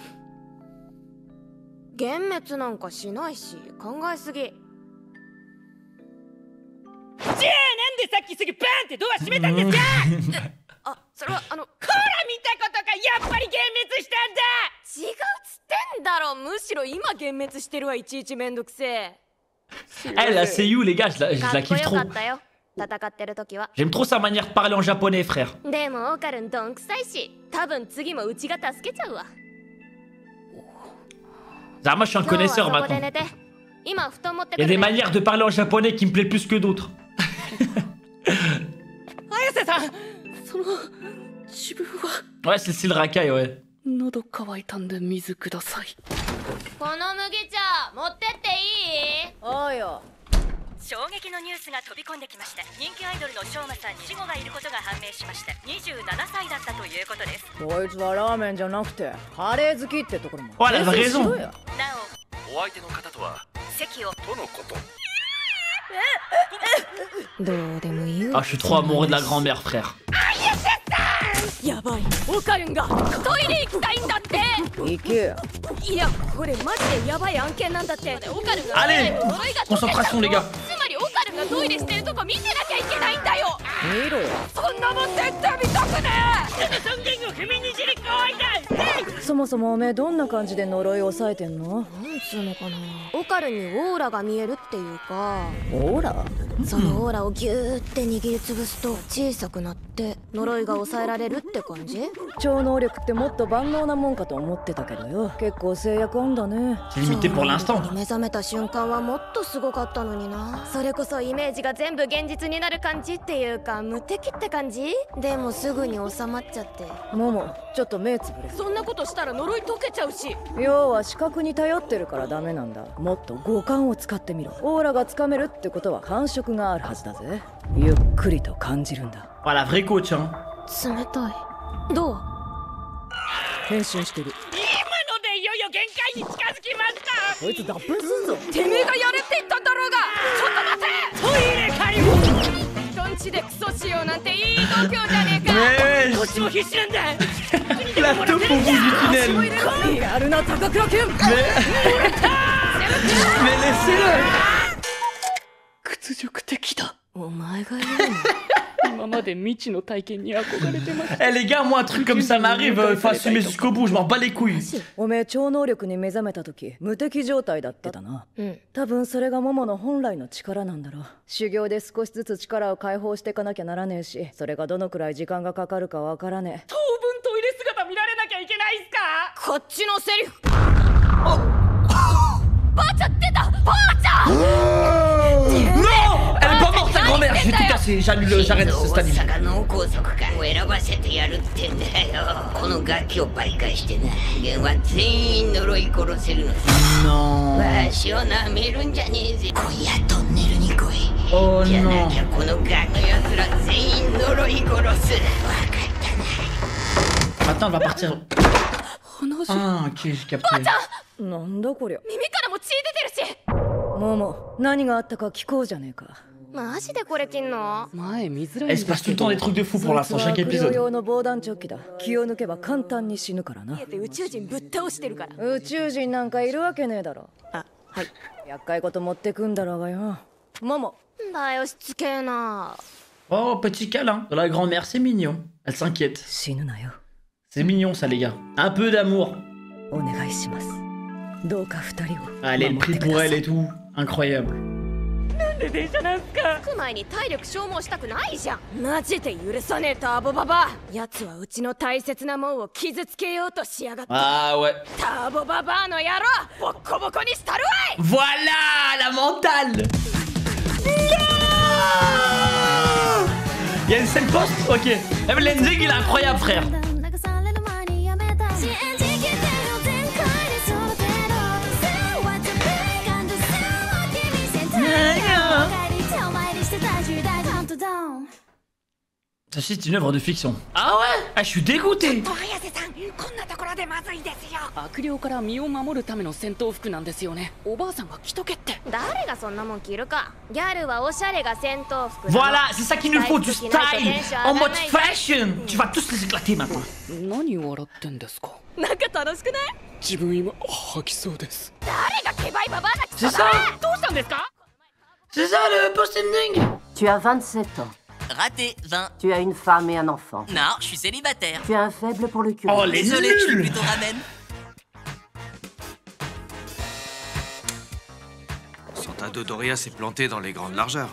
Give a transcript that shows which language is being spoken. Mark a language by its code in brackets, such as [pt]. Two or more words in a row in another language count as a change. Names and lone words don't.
[ja] 幻滅なんかしないし考えすぎ。じゃあなんでさっきすぐバーンってドア閉めたんですか？あ、それはほら見たことかやっぱり幻滅したんだ。違うっつってんだろ。むしろ今幻滅してるわ。いちいちめんどくせえ。 [fr] Elle, la Seiyu, les gars, je la kiffe trop. [ja] 戦ってる時は [fr] J'aime trop sa manière de parler en japonais, frère. [ja] でもオカルンどんくさいし多分次もうちが助けちゃうわ。 [fr] Ah, moi, je suis un connaisseur maintenant. [ja] 今布団持ってく [fr] Il y [ja] る [fr] a des manières de parler en japonais qui me plaisent plus que d'autres. [ja] 綾瀬さんその自分は [fr] Ouais, c'est le style racaille, ouais. [ja] 喉乾いたんで水ください。この麦茶持ってっていい？おうよ。衝撃のニュースが飛び込んできました。人気アイドルのしょうまさんに死後がいることが判明しました。27歳だったということです。こいつはラーメンじゃなくてカレー好きってところも。 [fr] Oh, elle avait raison. [ja] なお、お相手の方とは席をとのこと。どうでもいいよ。 [fr] Ah, je suis trop amoureux de la grand-mère, frère. [ja] やばい、オカルンがトイレ行きたいんだって。行けよ。いやこれマジでやばい案件なんだって。オカルンが [fr] Allez, concentration, les gars. [ja] つまりオカルンがトイレしてるとこ見てなきゃいけないんだよ。見ろよ。そんなもん絶対見たくねえ。尊厳を踏みにじりかわいない。そもそもおめえどんな感じで呪いを抑えてんの？なんつうのかな。オカルンにオーラが見えるっていうか。オーラ？そのオーラをギューって握りつぶすと小さくなって呪いが抑えられるって感じ？超能力ってもっと万能なもんかと思ってたけどよ、結構制約あんだね。 [fr] C'est limité pour l'instant. [ja] 目覚めた瞬間はもっとすごかったのにな。それこそイメージが全部現実になる感じっていうか、無敵って感じ？でもすぐに収まっちゃって。モモ、ちょっと目つぶれ。そんなことしたら呪い解けちゃうし。要は視覚に頼ってるからダメなんだ。もっと五感を使ってみろ。オーラがつかめるってことは感触があるはずだぜ。ゆっくりと感じるんだ。 [fr] Voilà, vrai coach, hein. [ja] 冷たい。どう？変身してる。今のでいよいよ限界に近づきました。こいつ脱粉すんぞ。てめえがやれって言ったんだろうが。ちょっと待て。トイレかよ。人んちでクソしようなんていい度胸じゃねえか。こっちも必死なんだ。 [fr] La taupe au bout du tunnel. [ja] やるな高倉健。 [fr] Mais laissez-le. [ja] 屈辱的だ。お前が言う今まで未知の体験に憧れてました。 [fr] Eh les gars, moi un truc comme ça m'arrive, faut assumer jusqu'au bout, je m'en bats les couilles. [ja] おめえ超能力に目覚めた時無敵状態だったな。多分それがモモの本来の力なんだろう。修行で少しずつ力を解放していかなきゃならねえし、それがどのくらい時間がかかるかわからねえ。当分トイレ姿見られなきゃいけないっすか。こっちのセリフ。ばあちゃん出た。ばあちゃん。 [fr] Non, elle est pas morte ta grand-mère, je vais tout casser, j'annule, j'arrête ce anime. [ja] 大阪脳梗塞かを選ばせてやるってんだよ。この楽器を媒介してな、人間は全員呪い殺せるの。 [fr] Non. [ja] わしを舐めるんじゃねえぜ。今夜トンネルに来い。 Oh じゃな [fr] non. [ja] きゃこのガの奴ら全員呪い殺す。わかったな。 [fr] Attends, elle va partir. Ah, ok, j'ai capté. [ja] なんだこりゃ。耳からも血出てるし。モモ、何があったか聞こうじゃねえか。マジでこれ切んの？前見づらい [fr] Elle se passe tout le temps des trucs de fou pour l'instant, chaque [ja] 悪霊 [fr] épisode. [ja] 用の防弾チョッキだ。気を抜けば簡単に死ぬからな。宇宙人ぶっ倒してるから。宇宙人なんかいるわけねえだろ。あ、はい。厄介事持ってくんだろうがよ。モモ。だよしつけえな。 [fr] Oh, petit câlin. La grand-mère, c'est mignon. Elle s'inquiète. [ja] 死ぬなよ。 [fr] C'est mignon ça, les gars. Un peu d'amour. [ja] お願いします。どうか二人を。 [fr] Allez, le prix pour elle et tout. Incroyable. [ja] なんで電車なんすか。着く前に体力消耗したくないじゃん。マジで許さねえターボババア。奴はうちの大切なもんを傷つけようとしやがって。 [fr] Ah ouais. [ja] ターボババアの野郎、ボッコボコにしたるわい。 [fr] Voilà la mentale. Il y a une scène post. Ok. Lenzing il est incroyable frère. Ceci est une œuvre de fiction. Ah ouais. Ah je suis dégoûté. [ja] こんなところでまずいですよ。悪霊から身を守るための戦闘服なんですよね。おばあさんが着とけって。誰がそんなもん着るか。ギャルはおしゃれが戦闘服。 [fr] Voilà, c'est ça qu'il nous faut, du style, en mode fashion. Tu vas tous les éclater maintenant. [ja] 何笑ってんですか。なんか楽しくない？自分今吐きそうです。誰がケバイババアだ。 [fr] C'est ça. [ja] どうしたんですか。 [fr] C'est ça le post-ending. Tu as 27 ans. Raté, 20. Tu as une femme et un enfant. Non, je suis célibataire. Tu as un faible pour le curé. Oh les Désolé, je suis nuls. plutôt ramen. Santa Dodoria s'est planté dans les grandes largeurs.